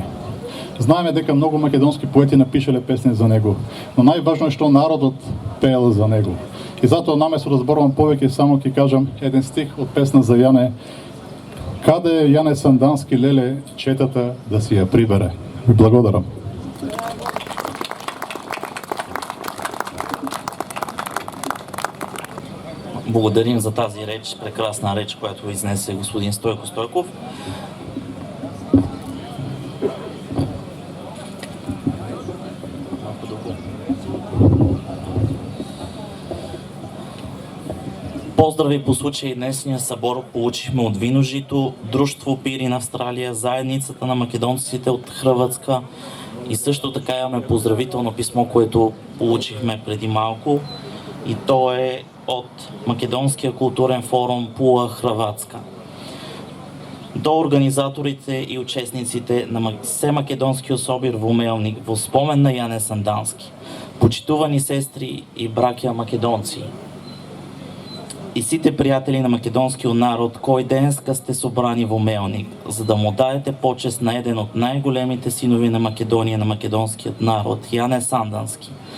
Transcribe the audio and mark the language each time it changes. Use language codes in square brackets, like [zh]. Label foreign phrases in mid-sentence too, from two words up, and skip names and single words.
[mk] Знаеме дека многу македонски поети напишале песни за него, но најважно е што народот пеел за него. И затоа наместо да зборувам повеќе, само ќе кажам еден стих од песна за Јане: каде е Јане Сандански, леле, четата да си ја прибере. Ви благодарам. [bg] Благодарим за тази реч, прекрасна реч, която изнесе господин Стойко Стойков. Поздрави по случай днесния събор получихме от Виножито, Друштво Пирин Австралия, заедницата на македонците от Хрватска и също така имаме поздравително писмо, което получихме преди малко, и то е от Македонския културен форум Пула, Хрватска, до организаторите и участниците на Всемакедонския [mk] собир во Мелник во спомен на Јане Сандански, почитувани сестри и браќа македонци, и сите пријатели на македонскиот народ кои денеска сте собрани во Мелник, за да му даете почест на еден од најголемите синови на Македонија, на македонскиот народ, Јане Сандански.